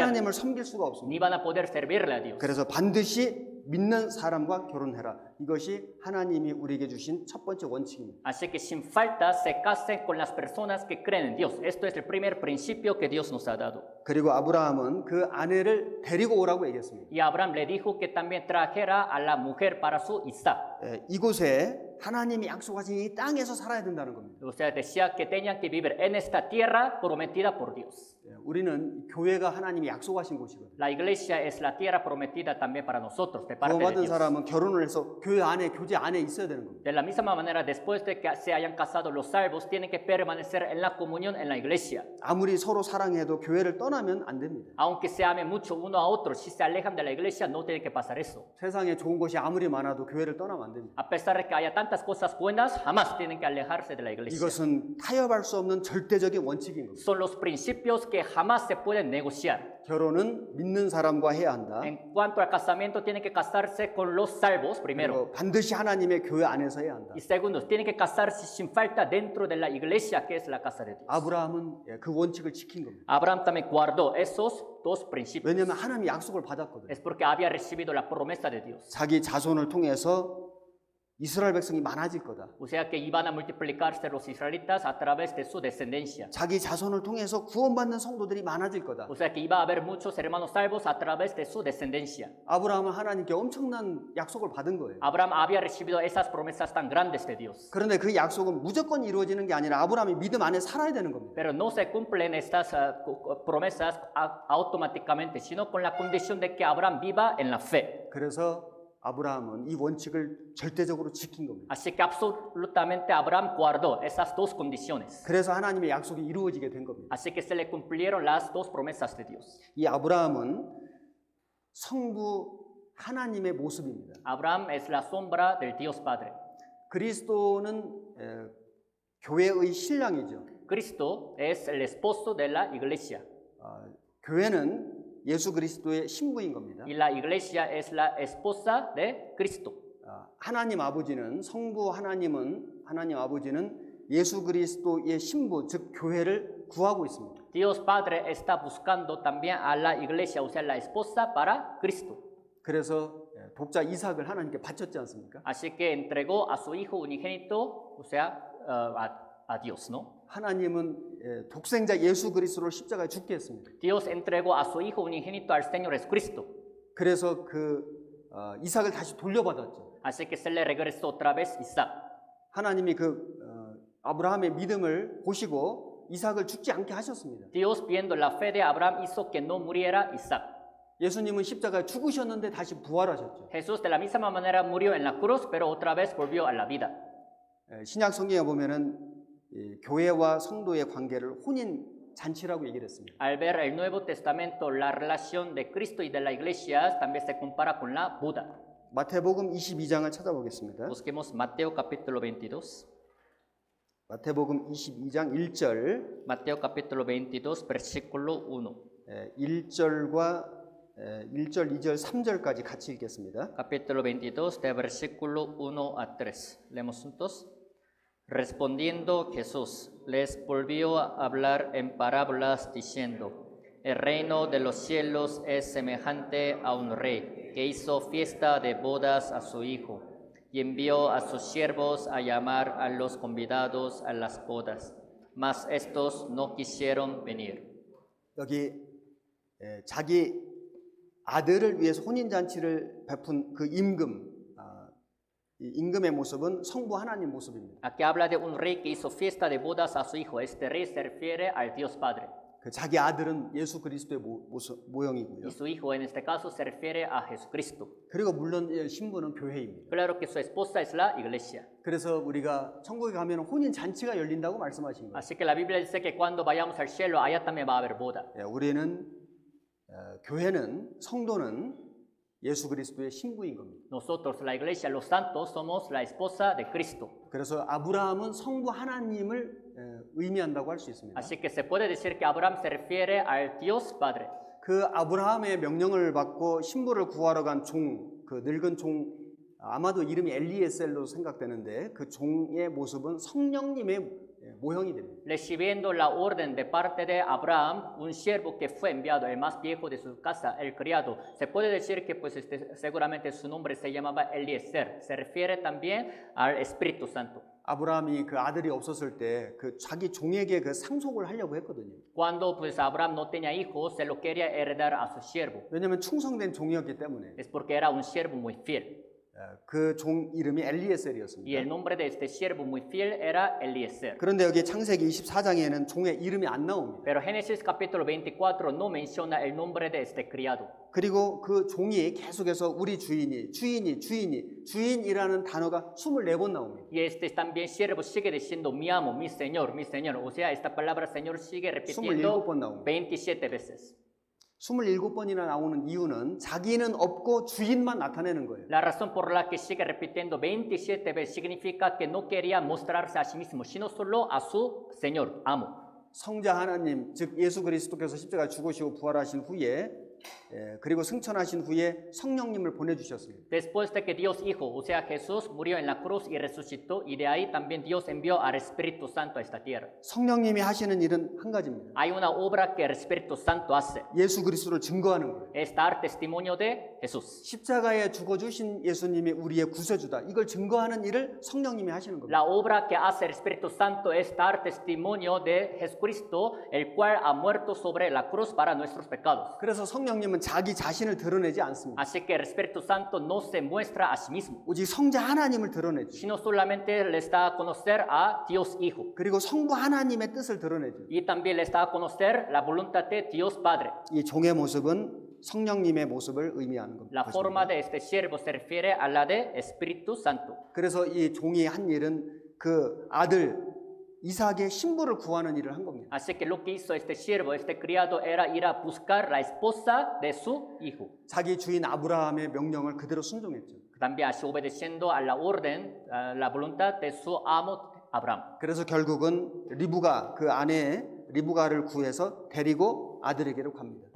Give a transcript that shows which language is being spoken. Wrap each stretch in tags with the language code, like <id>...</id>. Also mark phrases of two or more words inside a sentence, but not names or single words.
<ko>하나님을 섬길 수가 없습니다.</ko> <es>ni van a poder servirle a Dios.</es> <ko>그래서 반드시 믿는 사람과 결혼해라. 이것이 하나님이 우리에게 주신 첫 번째 원칙입니다.</ko> <es>Así que sin falta se casen con las personas que creen en Dios. Esto es el primer principio que Dios nos ha dado.</es> <ko>그리고 아브라함은 그 아내를 데리고 오라고 얘기했습니다.</ko> <es>Y Abraham le dijo que también trajera a la mujer para su Isaac.</es> <ko>이곳에 하나님이 약속하신 이 땅에서 살아야 된다는 겁니다.</ko> <es>O sea, decía que tenían que vivir en esta tierra prometida por Dios.</es> <ko>우리는 교회가 하나님이 약속하신 곳이거든요.</ko> <es>La iglesia es la tierra prometida también para nosotros, de parte de</es> <ko>구원받은</ko> <es>Dios.</es> <ko>사람은 결혼을 해서 교제 안에 있어야 되는 겁니다.</ko> <es>De la misma manera, después de que se hayan casado los salvos, tienen que permanecer en la comunión en la iglesia.</es> <ko>아무리 서로 사랑해도 교회를 떠나면 안 됩니다.</ko> <es>Aunque se amen mucho uno a otro, si se alejan de la iglesia, no tiene que pasar eso.</es> <ko>세상에 좋은 것이 아무리 많아도 교회를 떠나면 안 됩니다.</ko> <es>A pesar de que haya tantas cosas buenas, jamás tienen que alejarse de la iglesia.</es> <ko>이것은 타협할 수 없는 절대적인 원칙인 겁니다.</ko> <es>Son los principios que jamás se pueden negociar.</es> <ko>결혼은 믿는 사람과 해야 한다.</ko> <es>En cuanto al casamiento, tienen que casarse con los salvos primero.</es> <ko>그리고 반드시 하나님의 교회 안에서 해야 한다.</ko> <es>Y segundo, tienen que casarse sin falta dentro de la iglesia, que es la casa de Dios.</es> <ko>아브라함은 그 원칙을 지킨 겁니다.</ko> <es>Abraham también guardó esos dos principios.</es> <ko>왜냐하면 하나님이 약속을 받았거든요.</ko> <es>Es porque había recibido la promesa de Dios.</es> <ko>자기 자손을 통해서 이스라엘 백성이 많아질 거다.</ko> <es>O sea que iban a multiplicarse los israelitas a través de su descendencia.</es> <ko>자기 자손을 통해서 구원받는 성도들이 많아질 거다.</ko> <es>O sea que iba a haber muchos hermanos salvos a través de su descendencia.</es> <ko>아브라함은 하나님께 엄청난 약속을 받은 거예요.</ko> <es>Abraham había recibido esas promesas tan grandes de Dios.</es> <ko>그런데 그 약속은 무조건 이루어지는 게 아니라 아브라함이 믿음 안에 살아야 되는 겁니다.</ko> <es>Pero no se cumplen estas promesas automáticamente, sino con la condición de que Abraham viva en la fe.</es> <ko>그래서 아브라함은 이 원칙을 절대적으로 지킨 겁니다.</ko> <es>Así que absolutamente Abraham guardó esas dos condiciones.</es> <ko>그래서 하나님의 약속이 이루어지게 된 겁니다.</ko> <es>Así que se le cumplieron las dos promesas de Dios.</es> <ko>이 아브라함은 성부 하나님의 모습입니다.</ko> <es>Abraham es la sombra del Dios Padre.</es> <ko>그리스도는 교회의 신랑이죠.</ko> <es>Cristo es el esposo de la iglesia.</es> <ko>교회는 예수 그리스도의 신부인 겁니다.</ko> <es>Y la iglesia es la esposa de Cristo.</es> <ko>하나님 아버지는 하나님 아버지는 예수 그리스도의 신부 즉 교회를 구하고 있습니다.</ko> <es>Dios Padre está buscando también a la iglesia, o sea, la esposa para Cristo.</es> <ko>그래서 독자 이삭을 하나님께 바쳤지 않습니까?</ko> <es>Así que entregó a su hijo unigénito, o sea, a Dios, ¿no?</es> <ko>하나님은 독생자 예수 그리스도를 십자가에 죽게 했습니다.</ko> <es>Dios entregó a su hijo unigénito al Señor Jesucristo.</es> <ko>그래서 이삭을 다시 돌려받았죠.</ko> <es>Así que se le regresó otra vez Isaac.</es> <ko>하나님이 아브라함의 믿음을 보시고 이삭을 죽지 않게 하셨습니다.</ko> <es>Dios, viendo la fe de Abraham, hizo que no muriera Isaac.</es> <ko>예수님은 십자가에 죽으셨는데 다시 부활하셨죠.</ko> <es>Jesús de la misma manera murió en la cruz, pero otra vez volvió a la vida.</es> <ko>신약 성경에 보면은 교회와 성도의 관계를 혼인 잔치라고 얘기를 했습니다.</ko> <es>Al ver el Nuevo Testamento, la relación de Cristo y de la iglesia también se compara con la boda.</es> <ko>마태복음 22장을 찾아보겠습니다.</ko> <es>Busquemos Mateo capítulo 22.</es> <ko>마태복음 22장 1절,</ko> <es>Mateo capítulo 22, versículo 1.</es> <ko>1절과 1절, 2절, 3절까지 같이 읽겠습니다.</ko> <es>Capítulo 22, de versículo 1 a 3. Leemos juntos. Respondiendo Jesús, les volvió a hablar en parábolas diciendo: El reino de los cielos es semejante a un rey que hizo fiesta de bodas a su hijo y envió a sus siervos a llamar a los convidados a las bodas, mas estos no quisieron venir.</es> <ko>여기 자기 아들을 위해서 혼인잔치를 베푼 그 이 임금의 모습은 성부 하나님 모습입니다.</ko> <es>Aquí habla de un rey que hizo fiesta de bodas a su hijo. Este rey se refiere al Dios Padre.</es> <ko>자기 아들은 예수 그리스도의 모형이고요.</ko> <es>Y su hijo en este caso se refiere a Jesucristo.</es> <ko>그리고 물론 신부는 교회입니다.</ko> <es>Claro que su esposa es la iglesia.</es> <ko>그래서 우리가 천국에 가면 혼인 잔치가 열린다고 말씀하신 거예요.</ko> <es>Así que la Biblia dice que cuando vayamos al cielo, allá también va a haber boda.</es> <ko>우리는 교회는 성도는 예수 그리스도의 신부인 겁니다.</ko> <es>Nosotros, la iglesia, los santos, somos la esposa de Cristo.</es> <ko>그래서 아브라함은 성부 하나님을 의미한다고 할 수 있습니다.</ko> <es>Así que se puede decir que Abraham se refiere al Dios Padre.</es> <ko>그 아브라함의 명령을 받고 신부를 구하러 간 그 늙은 종, 아마도 이름이 엘리에셀로 생각되는데 그 종의 모습은 성령님의 모형이 됩니다.</ko> <es>Recibiendo la orden de parte de Abraham, un siervo que fue enviado, el más viejo de su casa, el criado. Se puede decir que pues seguramente su nombre se llamaba Eliezer. Se refiere también al Espíritu Santo.</es> <ko>아브라함이 그 아들이 없었을 때 그 자기 종에게 그 상속을 하려고 했거든요.</ko> <es>Cuando pues Abraham no tenía hijos, se lo quería heredar a su siervo.</es> <ko>왜냐하면 충성된 종이었기 때문에.</ko> <es>Es porque era un siervo muy fiel.</es> <ko>그 종 이름이</ko> <es>Y</es> <ko>엘리에셀이었습니다.</ko> <es>el nombre de este siervo muy fiel era Eliezer.</es> <ko>그런데 여기 창세기 24장에는 종의 이름이 안 나옵니다.</ko> <es>Pero Génesis capítulo 24 no menciona el nombre de este criado.</es> <ko>그리고 그 종이 계속해서 우리 주인이라는 단어가 24번 나옵니다.</ko> <es>Y este también siervo sigue diciendo mi amo, mi señor, mi señor. O sea, esta palabra señor sigue repitiendo</es> <ko>27번 나옵니다.</ko> <es>27 veces.</es> <ko>27번이나 나오는 이유는 자기는 없고 주인만 나타내는 거예요.</ko> <es>La razón por la que sigue repitiendo 27 veces significa que no quería mostrarse a sí mismo, sino solo a su señor, amo.</es> <ko>성자 하나님, 즉 예수 그리스도께서 십자가에 죽으시고 부활하신 후에 그리고 승천하신 후에 성령님을 보내주셨습니다.</ko> <es>Después de que Dios Hijo, o sea Jesús, murió en la cruz y resucitó, y de ahí también Dios envió al Espíritu Santo a esta tierra.</es> <ko>성령님이 하시는 일은 한 가지입니다.</ko> <es>Hay una obra que el Espíritu Santo hace,</es> <ko>예수 그리스도를 증거하는 거예요.</ko> <es>es dar testimonio de Jesús.</es> <ko>십자가에 죽어주신 예수님이 우리의 구세주다. 이걸 증거하는 일을 성령님이 하시는 겁니다.</ko> <es>La obra que hace el Espíritu Santo es dar testimonio de Jesucristo, el cual ha muerto sobre la cruz para nuestros pecados.</es> <ko>그래서 성령님은 자기 자신을 드러내지 않습니다.</ko> <es>Así que el Espíritu Santo no se muestra a sí mismo,</es> <ko>오직 성자 하나님을 드러내죠.</ko> <es>sino solamente les da a conocer a Dios Hijo.</es> <ko>그리고 성부 하나님의 뜻을 드러내죠.</ko> <es>Y también les da a conocer la voluntad de Dios Padre.</es> <ko>이 종의 모습은 성령님의 모습을 의미하는</ko> <es>La</es> <ko>것입니다.</ko> <es>forma de este siervo se refiere a la de Espíritu Santo.</es> <ko>그래서 이 종이 한 일은 그 아들 이삭의 신부를 구하는 일을 한 겁니다.</ko> <es>Así que lo que hizo este siervo, este criado, era ir a buscar la esposa de su hijo.</es> <ko>자기 주인 아브라함의 명령을 그대로 순종했죠.</ko> <es>También así obedeciendo a la orden, a la voluntad de su amo Abraham.</es> <ko>그래서 결국은 리브가 그 아내 리브가를 구해서 데리고 아들에게로 갑니다.</ko>